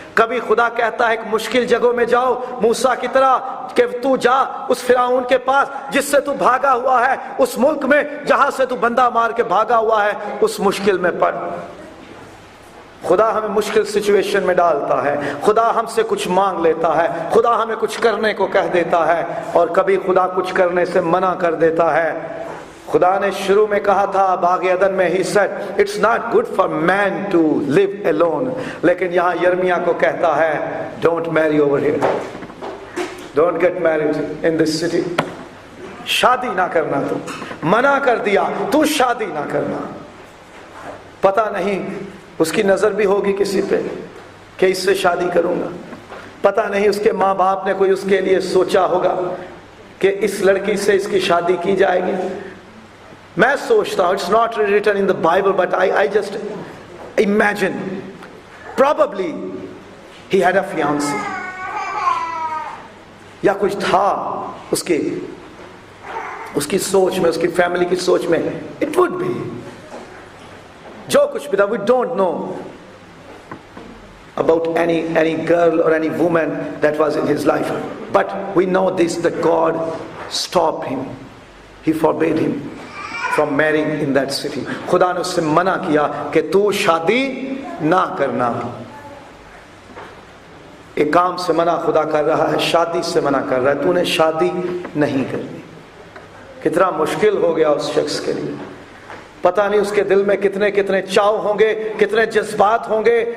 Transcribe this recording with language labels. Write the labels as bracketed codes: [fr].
[hi] कभी खुदा कहता है एक मुश्किल जगहों में जाओ, मूसा की तरह कि तू जा उस फिरौन के पास जिससे तू भागा हुआ है, उस मुल्क में जहां से तू बंदा मार के भागा हुआ है, उस मुश्किल में पड़। खुदा हमें मुश्किल सिचुएशन में डालता है, खुदा हमसे कुछ मांग लेता है, खुदा हमें कुछ करने को कह देता है और कभी खुदा कुछ करने से मना कर देता है। खुदा ने शुरू में कहा था बाग अदन में, [en] he said it's not good for man to live alone, [hi] लेकिन यहाँ यिर्मयाह को कहता है [en] don't marry over here, don't get married in this city, [hi] शादी ना करना। तू मना कर दिया, तू शादी ना करना। पता नहीं उसकी नजर भी होगी किसी पे कि इससे शादी करूंगा, पता नहीं उसके माँ बाप ने कोई उसके लिए सोचा होगा कि इस लड़की से इसकी शादी की जाएगी। मैं सोचता हूँ [en] it's not written in the Bible but I just imagine probably he had a fiancée [hi] या कुछ था उसकी सोच में, [en] उसकी फैमिली की सोच में। it would be [hi] जो कुछ भी था, [en] we don't know about any girl or any woman that was in his life, but we know this, that God stopped him, he forbade him from marrying in that city। [hi] खुदा ने उससे मना किया कि तू शादी ना करना। एक काम से मना खुदा कर रहा है, शादी से मना कर रहा है, तूने शादी नहीं करनी। कितना मुश्किल हो गया उस शख्स के लिए। पता नहीं उसके दिल में कितने कितने चाव होंगे, कितने जज्बात होंगे।